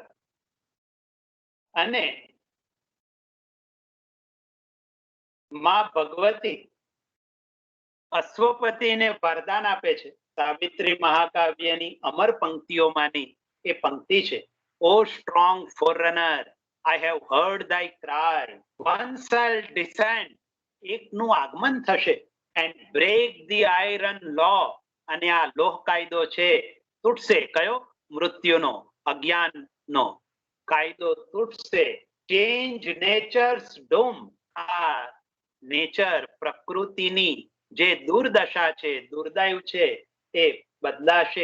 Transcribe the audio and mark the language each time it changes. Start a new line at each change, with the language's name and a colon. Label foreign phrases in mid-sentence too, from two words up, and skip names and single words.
Gujarati: અને માં ભગવતી અશ્વપતિને વરદાન આપે છે. સાવિત્રી મહાકાવ્યની અમર પંક્તિઓમાંની એ પંક્તિ છે,
English: O strong forerunner, I have heard thy cry, one shall descend,
Gujarati: એકનું આગમન થશે,
English: and break the iron law,
Gujarati: અને આ લોહ કાયદો છે તૂટશે. કયો? મૃત્યુનો, અજ્ઞાનનો કાયદો તૂટશે.
English: Change Nature's doom,
Gujarati: આ નેચર પ્રકૃતિની જે દુર્દશા છે, દુર્દૈવ છે, એ બદલાશે.